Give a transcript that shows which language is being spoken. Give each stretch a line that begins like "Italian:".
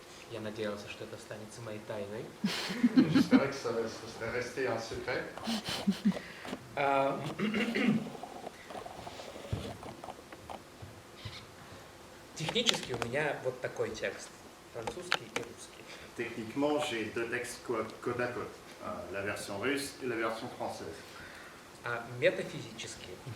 Russian: Я надеялся, что это останется моей тайной.
French: J'espérais que ça serait resté un secret.
Russian: Технически у меня вот такой текст. Французский и русский.
French: Techniquement, j'ai deux textes côte à côte. La version russe et la version française. Métaphysически.